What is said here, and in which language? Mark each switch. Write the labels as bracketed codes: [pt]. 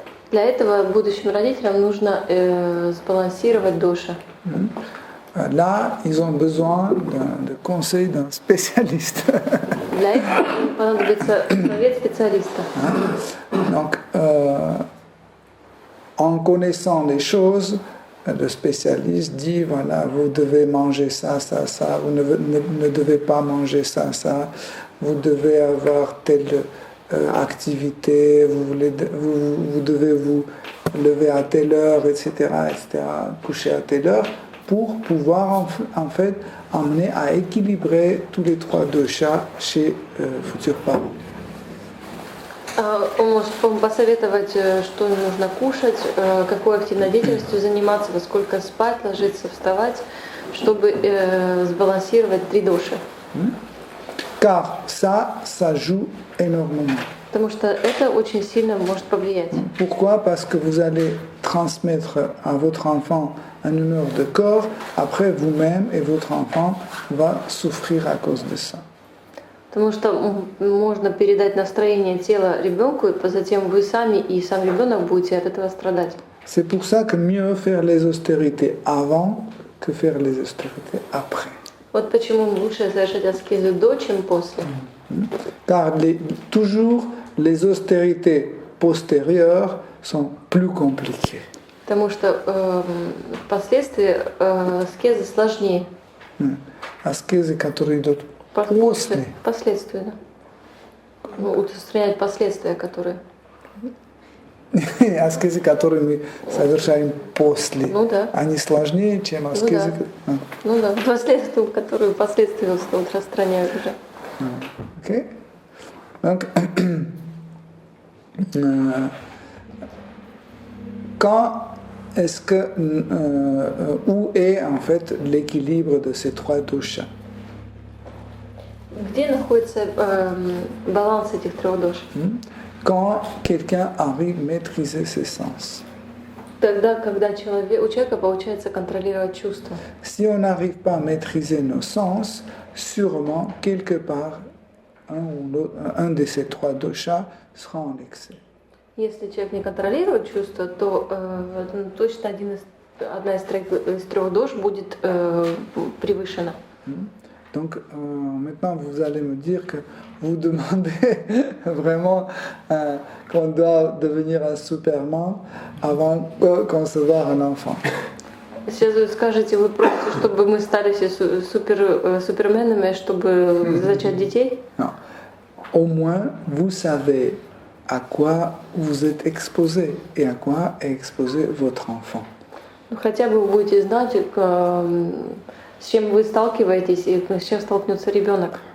[ru] Для этого будущим родителям нужно сбалансировать доша. [fr] Là, ils ont besoin de conseils d'un spécialiste. [ru] Для этого понадобится совет специалиста. [fr] Donc, en connaissant les choses, le spécialiste dit, voilà, vous devez manger ça, ça, ça, vous ne devez pas manger ça, ça, vous devez avoir telle activité, vous devez vous lever à telle heure, etc., coucher à telle heure, pour pouvoir en fait amener à équilibrer tous les trois doshas chez futurs parents. [ru] Он может посоветовать, что нужно кушать, какой активной деятельностью заниматься, во сколько спать, ложиться, вставать, чтобы сбалансировать три доши. [fr] Car ça joue énormément. [ru] Потому что это очень сильно может повлиять. [fr] Pourquoi? Parce que vous allez transmettre à votre enfant une humeur de corps, après vous-même et votre enfant va souffrir à cause de ça. [ru] Потому что можно передать настроение тела ребенку, и затем вы сами и сам ребенок будете от этого страдать. [fr] C'est pour ça que mieux faire les austérités avant que faire les austérités après. [ru] Вот почему лучше совершать аскезу до, чем после. [fr] Car toujours les austérités postérieures sont plus compliquées. [ru] Потому что впоследствии аскезы сложнее. Аскезы, которые идут после. Последствия, да. Устранять последствия, которые. Аскезы, которые мы совершаем после, они сложнее, чем аскезы. Ну да, последствия, которые впоследствии устраняют уже. [fr] Ok. Donc, quand est-ce que où est en fait l'équilibre de ces trois doshas? [ru] Где находится баланс этих трех дош? [fr] Quand quelqu'un arrive à maîtriser ses sens. [ru] Тогда, когда у человека получается контролировать чувства. [fr] Si on n'arrive pas à maîtriser nos sens, sûrement quelque part un de ces trois doshas sera en excès. [ru] Если человек не контролирует чувства, то точно одна из трех дош будет превышена. [fr] Donc maintenant vous allez me dire que vous demandez vraiment qu'on doit devenir un superman avant de concevoir un enfant. [ru] Сейчас вы скажете, вы просите, чтобы мы стали все суперменами, чтобы зачать детей? [fr] Non. Au moins vous savez à quoi vous êtes exposé et à quoi est exposé votre enfant. [ru] Хотя бы вы будете знать, с чем вы сталкиваетесь и с чем столкнется ребенок.